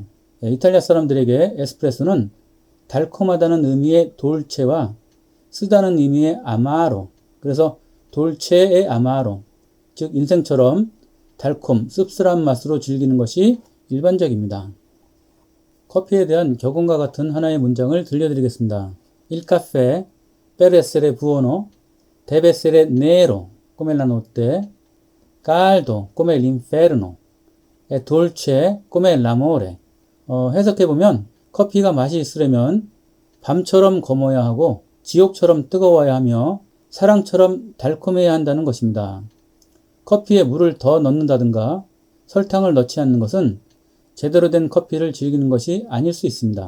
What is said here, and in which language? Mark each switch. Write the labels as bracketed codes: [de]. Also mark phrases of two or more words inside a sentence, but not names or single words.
[ko] 이탈리아 사람들에게 에스프레소는 달콤하다는 의미의 돌체와 쓰다는 의미의 아마로, 그래서 돌체의 아마로, 즉 인생처럼 달콤, 씁쓸한 맛으로 즐기는 것이 일반적입니다. 커피에 대한 격언과 같은 하나의 문장을 들려드리겠습니다. [it] Il caffè per essere buono deve essere nero come la notte, caldo come l'inferno, e dolce come l'amore. [ko] 해석해보면, 커피가 맛이 있으려면 밤처럼 검어야 하고 지옥처럼 뜨거워야 하며 사랑처럼 달콤해야 한다는 것입니다. 커피에 물을 더 넣는다든가 설탕을 넣지 않는 것은 제대로 된 커피를 즐기는 것이 아닐 수 있습니다.